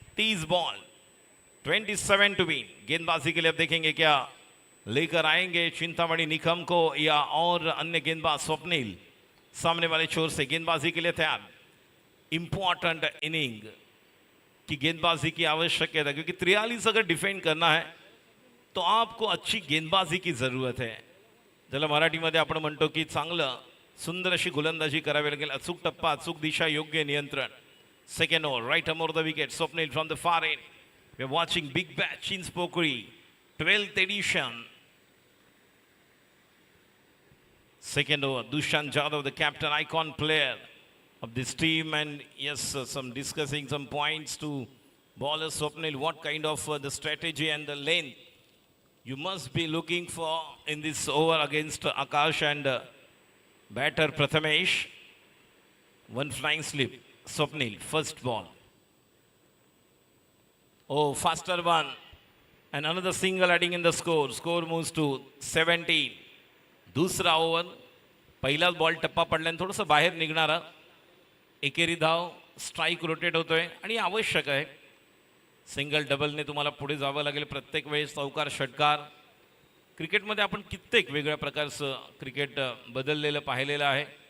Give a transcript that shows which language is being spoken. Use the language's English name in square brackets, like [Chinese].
[Hindi] 30 ball, 27 [English] To win. [Hindi] गेंदबाजी के लिए अब देखेंगे क्या लेकर आएंगे चिंतामणि निकम को या और अन्य गेंदबाज. स्वप्निल सामने वाले छोर से गेंदबाजी के लिए तैयार. इंपॉर्टेंट इनिंग की गेंदबाजी की आवश्यकता है, क्योंकि 43 अगर डिफेंड करना है तो आपको अच्छी गेंदबाजी की जरूरत है. [Marathi] ज्याला मराठीमध्ये आपण म्हणतो की चांगलं सुंदर अशी गोलंदाजी करावी लागेल. अचूक टप्पा, अचूक दिशा, योग्य नियंत्रण. [English] Second over, right arm over the wicket. Swapnil from the far end. We are watching Big Batch Chinchpokuri, 12th edition. Second over, Dushan Jadhav, the captain, icon player of this team, and yes, some discussing some points to bowler Swapnil. What kind of the strategy and the length you must be looking for in this over against Akash and batter Prathamesh. One flying slip. Swapnil, first ball. Oh, faster one. And another single adding in the score. Score moves to 17. [Marathi] दुसरा over. पहिलाच ball टप्पा पडल्याने थोडंसं बाहेर निघणारा. एकेरी धाव, strike rotate होतोय आणि आवश्यक आहे. सिंगल डबलने तुम्हाला पुढे जावं लागेल प्रत्येक वेळेस. चौकार, षटकार. क्रिकेटमध्ये आपण कित्येक वेगळ्या प्रकारचं क्रिकेट बदललेलं पाहिलेलं आहे.